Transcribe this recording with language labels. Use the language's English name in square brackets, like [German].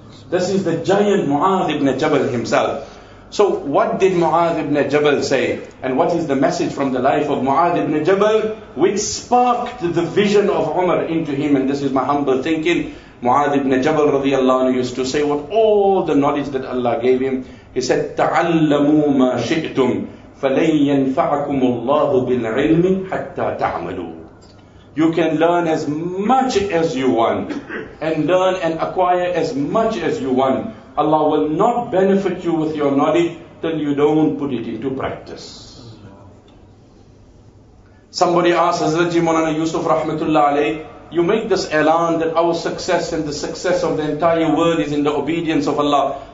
[English] This is the giant Mu'adh ibn Jabal himself. So what did Mu'adh ibn Jabal say? And what is the message from the life of Mu'adh ibn Jabal, which sparked the vision of Umar into him? And this is my humble thinking. Mu'adh ibn Jabal radiallahu anhu used to say, what all the knowledge that Allah gave him. [Arabic] He said, تَعَلَّمُوا مَا شِئْتُمْ فَلَنْ يَنْفَعَكُمُ اللَّهُ بِالْعِلْمِ حَتَّى تَعْمَلُوا. [English] You can learn as much as you want, and learn and acquire as much as you want. Allah will not benefit you with your knowledge till you don't put it into practice. Somebody asked Hazrat Ji Maulana Yusuf Rahmatullah alayh, You make this elan that our success and the success of the entire world is in the obedience of Allah.